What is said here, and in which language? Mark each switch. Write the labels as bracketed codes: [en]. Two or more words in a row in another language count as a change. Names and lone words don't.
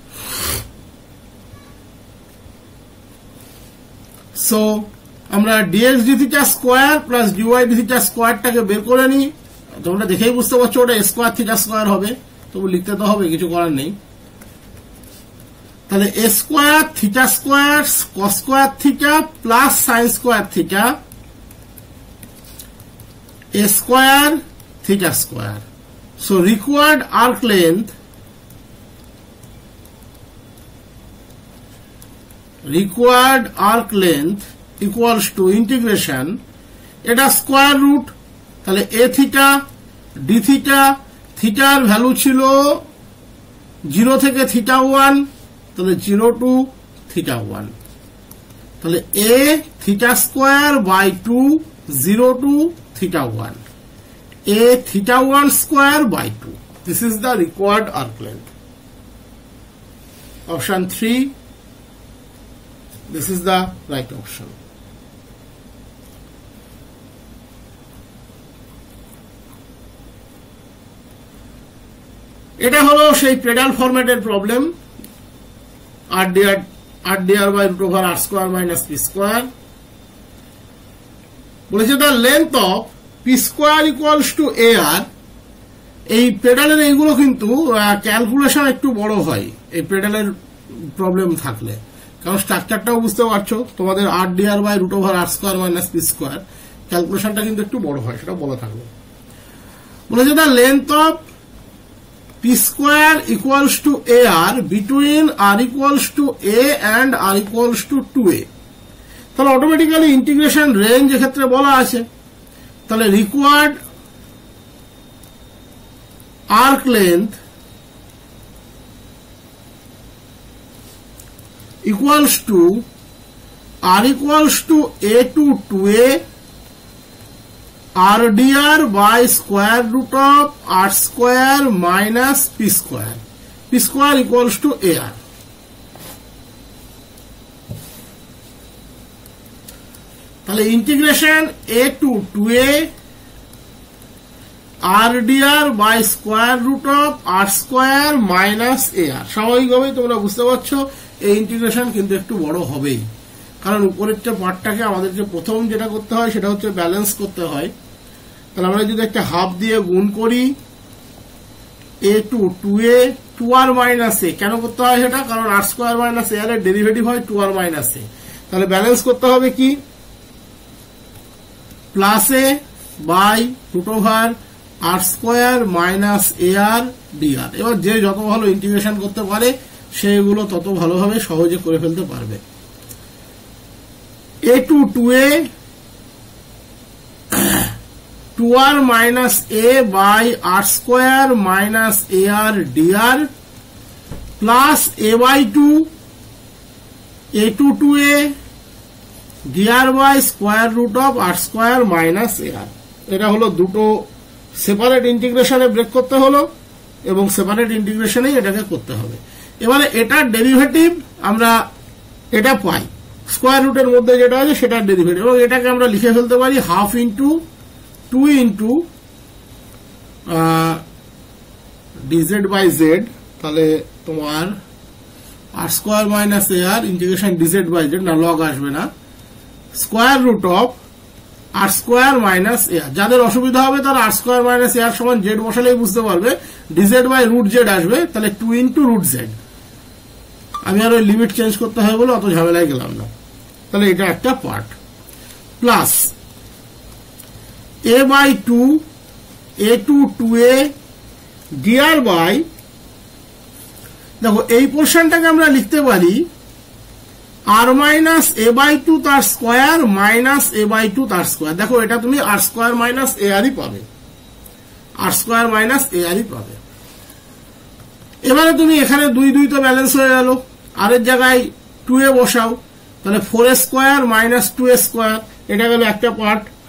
[bn] সো আমরা [en] dx d theta square plus dy d theta [bn] স্কয়ারটাকে বের করে নিই, তোমরা দেখেই বুঝতে পারছো ওটা [en] square theta square [bn] হবে, তবু লিখতে তো হবে, কিছু করার নেই। [en] তাহলে a square theta square cos square theta plus sin square theta a square theta square. So required arc length equals to integration, এটা square root, তাহলে a theta d theta, [bn] থিটার ভ্যালু ছিল 0 থেকে [en] থিটা 1, তাহলে 0 to theta 1, তাহলে a theta square by 2 0 to theta 1, a theta 1 square by 2. This is the required arc length. Option 3, this is the right option. [bn] এটা হলো সেই পেডাল ফরম্যাটের প্রবলেম, [en] r/r by root over r square minus p square. বলেছে the length of p square equals to ar. [bn] এই পেডালের এইগুলো কিন্তু ক্যালকুলেশন একটু বড় হয় এই পেডালের প্রবলেম থাকলে, কারণ স্ট্রাকচারটাও বুঝতে পারছো, তোমাদের [en] r/r by root over r square minus p square [bn] ক্যালকুলেশনটা কিন্তু একটু বড় হয়, সেটা বলা থাকলো। [en] বলেছে the length of p square equals to ar between r equals to a and r equals to 2a. [bn] তাহলে অটোমেটিক্যালি ইন্টিগ্রেশন রেঞ্জ এক্ষেত্রে বলা আছে, তাহলে [en] রিকোয়ার্ড arc length equals to r equals to a to 2a r/r by square root of r square minus p square. P square equals to ar. তাহলে ইন্টিগ্রেশন a to 2a r/r by square root of r square minus ar. [bn] স্বাভাবিকভাবেই তোমরা বুঝতে পারছো এই ইন্টিগ্রেশন কিন্তু একটু বড় হবেই, কারণ উপরের পার্টটাকে আমাদেরকে প্রথম যেটা করতে হয় সেটা হচ্ছে ব্যালেন্স করতে হয়। তাহলে আমরা যদি একটা হাফ দিয়ে গুণ করি [en] a to 2a 2r minus a, [bn] কেন করতে হয় সেটা, কারণ [en] r square minus ar [bn] এর ডেরিভেটিভ হয় [en] 2r minus a। [bn] তাহলে ব্যালেন্স করতে হবে কি, [en] plus a by root over r square minus ar dr. [bn] এবার যে যত ভালো ইন্টিগ্রেশন করতে পারে সেগুলো তত ভালোভাবে সহজে করে ফেলতে পারবে। [en] a to 2a 2r minus a by r square minus ar dr plus a by 2 a to 2a dr by square root of r square minus ar। [bn] এটা হলো দুটো সেপারেট ইন্টিগ্রেশনে ব্রেক করতে হলো এবং সেপারেট ইন্টিগ্রেশনেই এটাকে করতে হবে। এবারে এটার ডেরিভেটিভ আমরা এটা পাই, স্কোয়ার রুটের মধ্যে যেটা আছে সেটার ডেরিভেটিভ, এবং এটাকে আমরা লিখে ফেলতে পারি [en] half into 2 into dz by z. [bn] তাহলে তোমার [en] r square minus ar integration dz by z, [bn] না লগ আসবে না, [en] square root of r square minus ar. [bn] যাদের অসুবিধা হবে তারা [en] r square minus ar [bn] সমান z বসালেই বুঝতে পারবে, [en] dz by root z [bn] আসবে, তাহলে [en] 2 into root z. [bn] আমি আর ওই লিমিট চেঞ্জ করতে হবে বলে অত ঝামেলায় গেলাম না। তাহলে এটা একটা পার্ট, [en] plus a by 2 a to 2a dr by, [bn] দেখো এই পোর্শনটাকে আমরা লিখতে পারি [en] r minus a by 2 [bn] তার [en] square minus a by 2 [bn] তার স্কোয়ার। দেখো এটা তুমি [en] r square minus ar [bn] পাবে, [en] r square minus ar [bn] পাবে। এবারে তুমি এখানে 2 2 তো ব্যালেন্স হয়ে গেল, আর এর জায়গায় 2a বসাও, তাহলে [en] 4a square minus 2a square, [bn] এটা গেল একটা পার্ট।